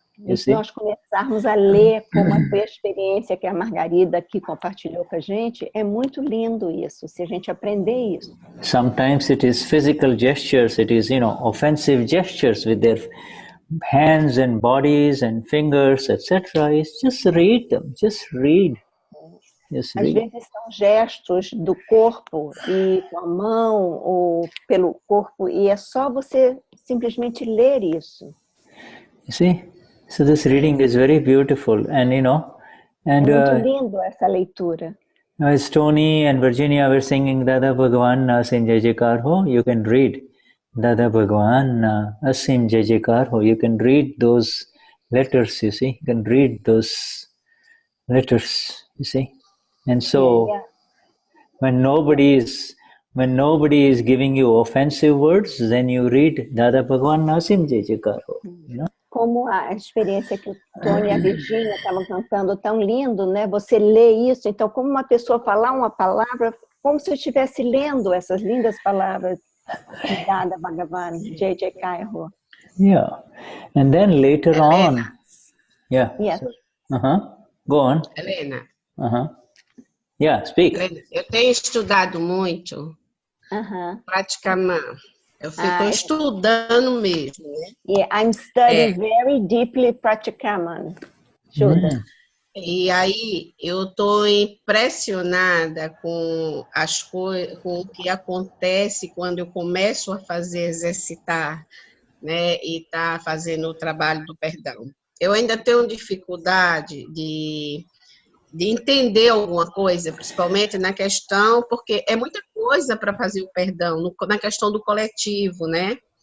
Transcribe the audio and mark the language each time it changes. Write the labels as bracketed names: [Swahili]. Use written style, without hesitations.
[Portuguese] E se nós começarmos a ler como foi a experiência que a Margarida aqui compartilhou com a gente, é muito lindo isso, se a gente aprender isso. [English] Sometimes it is physical gestures, it is, offensive gestures with their hands and bodies and fingers, etc. It's just read them, just read. [Portuguese] Às vezes são gestos do corpo e com a mão ou pelo corpo e é só você simplesmente ler isso. [English] You see? So this reading is very beautiful, and [Portuguese] é muito lindo essa leitura. [English] As Tony and Virginia were singing Dada Bhagwan Asim Jai Jaikar Ho, you can read Dada Bhagwan Asim Jai Jaikar Ho. You can read those letters, you see. You can read those letters, you see. And so, when nobody is giving you offensive words, then you read Dada Bhagwan Asim Jai Jaikar Ho, [Portuguese] Como a experiência que o Tony e a Virginia estavam cantando tão lindo, né? Você lê isso, então como uma pessoa falar uma palavra, como se eu estivesse lendo essas lindas palavras Dada Bhagavan, J.J. Cairo. [English] Yeah, and then later Helena. on, yeah. Yes. Go on. Helena. Yeah, speak. [Portuguese] Helena, eu tenho estudado muito, praticamente. Eu fico estudando mesmo, né? [English] Yeah, I'm studying very deeply Pratikaman, Shuddha. [Portuguese] E aí eu estou impressionada com com o que acontece quando eu começo a exercitar, né? E tá fazendo o trabalho do perdão. Eu ainda tenho dificuldade de entender alguma coisa, principalmente na questão, porque é muita coisa para fazer o perdão, na questão do coletivo, né?